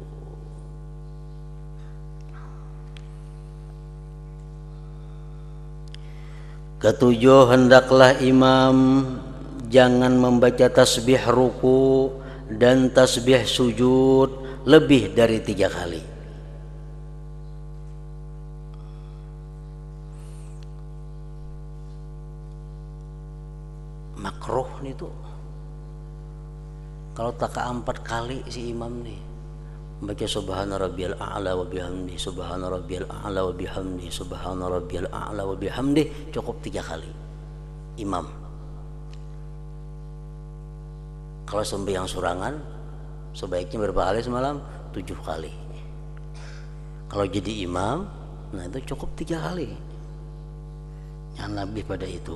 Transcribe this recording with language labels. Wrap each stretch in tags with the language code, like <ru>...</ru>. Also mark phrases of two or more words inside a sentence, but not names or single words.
<ms>Ketujuh, hendaklah imam jangan membaca tasbih ruku dan tasbih sujud lebih dari 3 kali. Makruh nih tuh kalau tak 4 kali si imam nih baca</ms> <ar>سبحان ربي الأعلى وبحمده, سبحان ربي الأعلى وبحمده, سبحان ربي الأعلى وبحمده,</ar> <ms>cukup 3 kali imam. Kalau sembahyang surangan sebaiknya berapa kali semalam? 7 kali. Kalau jadi imam, nah itu cukup 3 kali, jangan lebih pada itu.</ms>